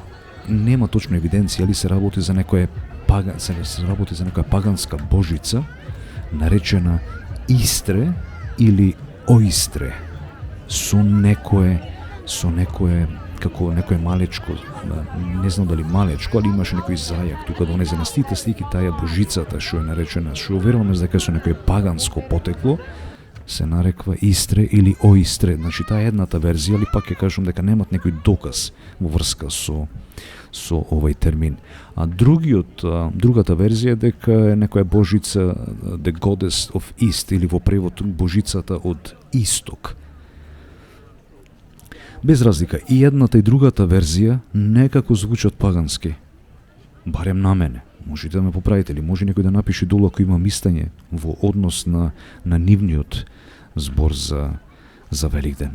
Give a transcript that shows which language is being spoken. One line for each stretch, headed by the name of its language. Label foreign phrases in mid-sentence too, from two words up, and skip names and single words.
Macedonian: Нема точна евиденција, али се работи за некоја паганска божица, наречена Истре или Оистре, со некое како некое малечко, не знам дали малечко, али имаше некој зајак тука да донесе на сите слики таа божицата што е наречена, што веруваме дека со некој паганско потекло, се нареква Истре или Оистре. Значи таа е едната верзија, али пак ќе кажам дека немат некој доказ во врска со овој термин. А другата верзија е дека е некоја божица,
English: the goddess of East,
Macedonian: или во превод божицата од Исток. Без разлика, и едната и другата верзија некако звучат пагански. Барем на мене. Можете да ме поправите, или може некој да напише долу ако има мислење во однос на нивниот збор за Великден.